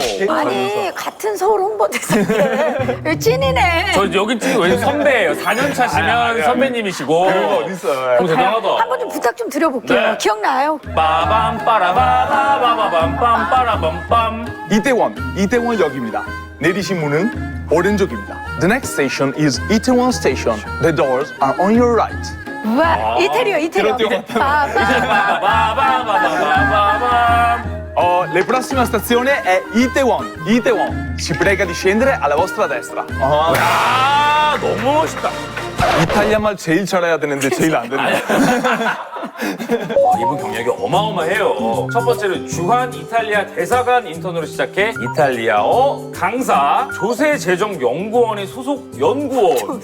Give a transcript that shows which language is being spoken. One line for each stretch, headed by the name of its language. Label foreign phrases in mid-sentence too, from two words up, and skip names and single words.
Korean: 아니 같은 서울 홍보대사인데 찐이네. 저 여기 지금 왜 선배예요? 4년 차시면 선배님이시고. 어딨어요? 너무 대단하다. 한 번 좀 부탁 좀 드려볼게요. 네. 기억나요? 빠밤 빠라바바바바밤 빠라밤밤. 이태원역입니다. 내리신 문은 오른쪽입니다.
English: The next station is Itaewon Station. The doors are on your right.
Korean: 우와 이태리요 이태리요. 빠빠. 빠바바바바바밤.
Italian: La prossima stazione è Itaewon. Si prega di scendere alla vostra destra.
Korean: 아, 너무 멋있다. 이탈리아 말 제일 잘해야 되는데 제일 안 되네요. 이분 경력이 어마어마해요. 첫 번째는 주한 이탈리아 대사관 인턴으로 시작해 이탈리아어 강사, 조세재정연구원의 소속 연구원,